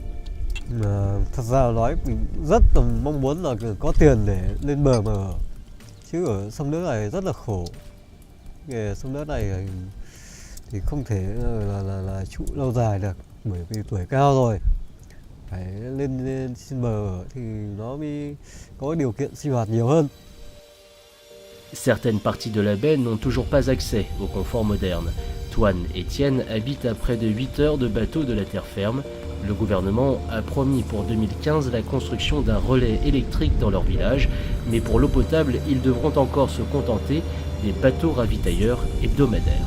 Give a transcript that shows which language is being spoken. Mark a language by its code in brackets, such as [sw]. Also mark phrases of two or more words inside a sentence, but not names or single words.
[vi] Thật ra nói mình rất là mong muốn là có tiền để lên bờ mà ở, chứ ở sông nước này rất là khổ. Nghề sông nước này thì không thể là trụ lâu dài được, bởi vì tuổi cao rồi phải lên trên bờ ở thì nó mới có điều kiện sinh hoạt nhiều hơn. [fr] Certaines parties de la baie n'ont toujours pas accès au confort moderne. Toine et Tienne habitent à près de 8 heures de bateau de la terre ferme. Le gouvernement a promis pour 2015 la construction d'un relais électrique dans leur village, mais pour l'eau potable, ils devront encore se contenter des bateaux ravitailleurs hebdomadaires.